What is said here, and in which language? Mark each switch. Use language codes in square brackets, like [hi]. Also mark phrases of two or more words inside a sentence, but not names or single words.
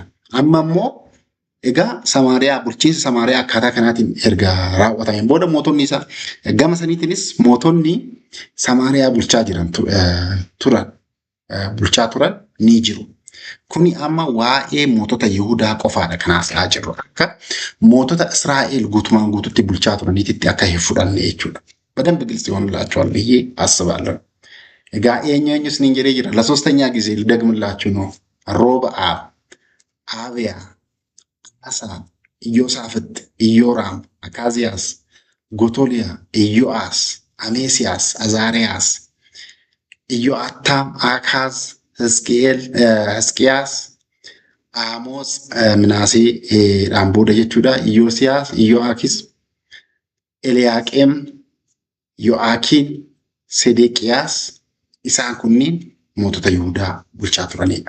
[om] Amma immoo egaa Samaariyaa bulchiinsa Samaariyaa akkaataa kanaatiin erga raawwatameen booda mootonni isaa gama saniitiinis mootonni Samaariyaa bulchaa turan ni jiru. Kuni amma waa'ee mootota Yihudaa qofaadha kan haasa'aa jirru. Akka mootota Israa'el guutumaan guututti bulchaa turaniitti akka hin fudhanne jechuudha. [am] በደንብ ግልጽ ይሆንላችኋል ብዬ አስባለሁ። [om] egaa eenyu sinin jedhee jira [am] ለሶስተኛ ጊዜ ልደግምላችሁ ነው። ሮብዓም፣ አብያ፣ አሳ፣ ኢዮሳፍጥ፣ ኢዮራም፣ አካዚያስ፣ ጎቶሊያ፣ ኢዮአስ፣ አሜሲያስ፣ አዛሪያስ፣ ኢዮአታም፣ አካዝ፣ Hisqiyaas, Amoos, Minaasee [om] dhaan booda jechuudha. Iyyoosiyaas, Iyyo'aakis, Eliyaaqeem, Yo'aakiin, Sedeqiyaas isaan kunniin mootota Yihudaa bulchaa turanidha.